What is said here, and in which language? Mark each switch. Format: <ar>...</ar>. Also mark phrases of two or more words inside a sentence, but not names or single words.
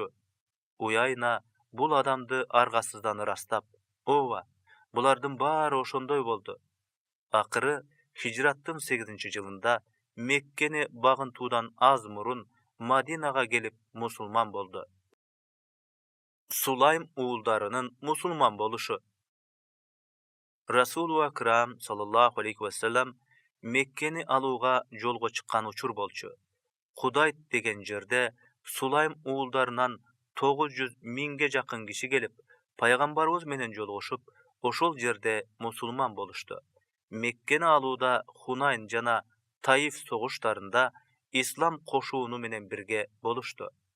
<ky>Уяйна бул адамды аргасыздан ырастап, ооба, булардын баары ошондой болду. Акыры Хижраттын 8-жылында Меккени багынтуудан аз мурун Мадинага келип мусулман болду. Сулайм уулдарынын мусулман болушу. Расулу Акрам</ky> <ar>صلى الله عليه وسلم</ar> <ky>Меккени алууга жолго чыккан учур болчу. Кудайт деген жерде Сулайм уулдарынан 900 миңге жакын киши келип, пайгамбарыбыз менен жолугушуп, ошол жерде мусулман болушту. Меккени алууда Хунайн жана Таиф согуштарында ислам кошууну менен бирге болушту.</ky>